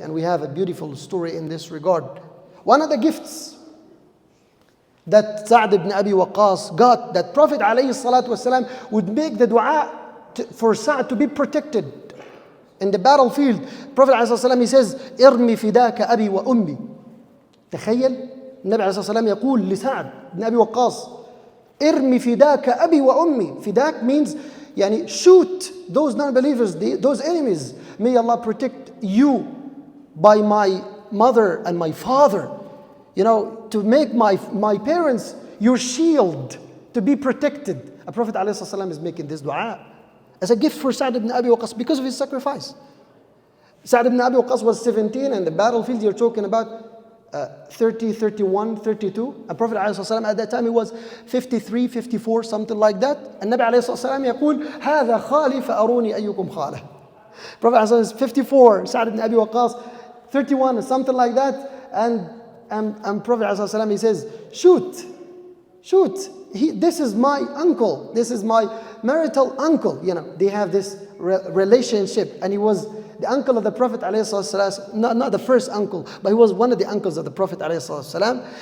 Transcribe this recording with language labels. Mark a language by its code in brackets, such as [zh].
[en] And we have a beautiful story in this regard. One of the gifts that Sa'd ibn Abi Waqqas got, that Prophet alayhi salatu wasalam would make the dua for Sa'd to be protected in the battlefield. Prophet alayhi salatu wasalam, he says, [ar] "Irmi fidaka abi wa ummi." تخيل النبي عليه الصلاة والسلام يقول لسعد بن أبي وقاص ارمي فداك أبي وأمي. [en] فداك means يعني shoot those non-believers, those enemies. May Allah protect you by my mother and my father. You know, to make my parents your shield, to be protected. A Prophet ﷺ is making this dua as a gift for Sa'd ibn Abi Waqqas because of his sacrifice. Sa'd ibn Abi Waqqas was 17 and the battlefield you're talking about 30, 31, 32. And Prophet ﷺ at that time he was 53, 54, something like that. And [ar] Nabi ﷺ يقول هذا خالي فأروني أيكم خاله. [en] Prophet ﷺ is 54, Sa'd ibn Abi Waqqas 31 or something like that. And Prophet ﷺ he says, shoot. This is my uncle. This is my marital uncle. You know, they have this relationship. And he was the uncle of the Prophet ﷺ, not the first uncle, but he was one of the uncles of the Prophet ﷺ.